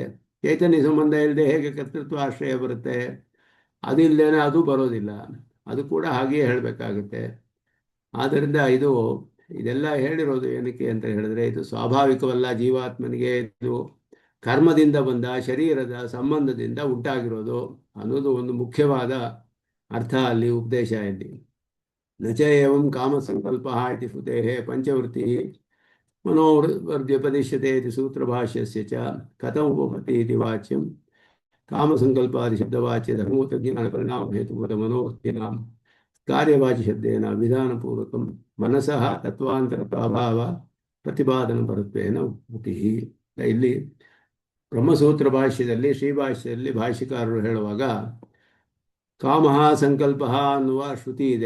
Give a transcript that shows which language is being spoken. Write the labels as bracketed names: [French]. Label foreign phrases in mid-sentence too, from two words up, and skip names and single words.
[Kannada] ಚೈತನ್ಯ ಸಂಬಂಧ ಇಲ್ಲದೆ ಹೇಗೆ ಕರ್ತೃತ್ವ ಆಶ್ರಯ ಬರುತ್ತೆ? ಅದು ಇಲ್ಲದೇನೆ ಅದು ಬರೋದಿಲ್ಲ, ಅದು ಕೂಡ ಹಾಗೆಯೇ ಹೇಳಬೇಕಾಗುತ್ತೆ. ಆದ್ದರಿಂದ ಇದೆಲ್ಲ ಹೇಳಿರೋದು ಏನಕ್ಕೆ ಅಂತ ಹೇಳಿದ್ರೆ ಇದು ಸ್ವಾಭಾವಿಕವಲ್ಲ. ಜೀವಾತ್ಮನಿಗೆ ಇದು ಕರ್ಮದಿಂದ ಬಂದ ಶರೀರದ ಸಂಬಂಧದಿಂದ ಉಂಟಾಗಿರೋದು ಅನ್ನೋದು ಒಂದು ಮುಖ್ಯವಾದ ಅರ್ಥ ಅಲ್ಲಿ ಉಪದೇಶ. [Sanskrit] ಇಲ್ಲಿ ನಚ ಏವಂ ಕಾಮಸಂಕಲ್ಪ ಇತಿ ಶ್ರುತೆ ಪಂಚವೃತ್ತಿ ಮನೋವೃತ್ಯುಪದಿಶ್ಯತೆ ಇತಿ ಸೂತ್ರಭಾಷ್ಯಸ್ಯ ಚ ಕಥಂ ಉಪಪತ್ತಿ ಇತಿ ವಾಚ್ಯಂ ಕಾಮಸಂಕಲ್ಪಾದಿ ಶಬ್ದವಾಚ್ಯ ಧರ್ಮೋತಜ್ಞಾನ ಪರಿಣಾಮ ಹೇತುಭೂತ ಮನೋವೃತ್ತಿನಾಂ ಕಾರ್ಯವಾಚಿ ಶಬ್ದೇನ ವಿಧಾನಪೂರ್ವಕಂ ಮನಸಃ ತತ್ವಾಂತರ ಪ್ರಭಾವ ಪ್ರತಿಪಾದನ ಪರತ್ವೇನ ಉಕ್ತಿ. [Kannada] ಇಲ್ಲಿ ಬ್ರಹ್ಮಸೂತ್ರ ಭಾಷ್ಯದಲ್ಲಿ, ಶ್ರೀಭಾಷ್ಯದಲ್ಲಿ ಭಾಷ್ಯಕಾರರು ಹೇಳುವಾಗ ಕಾಮ ಸಂಕಲ್ಪ ಅನ್ನುವ ಶ್ರುತಿ ಇದೆ.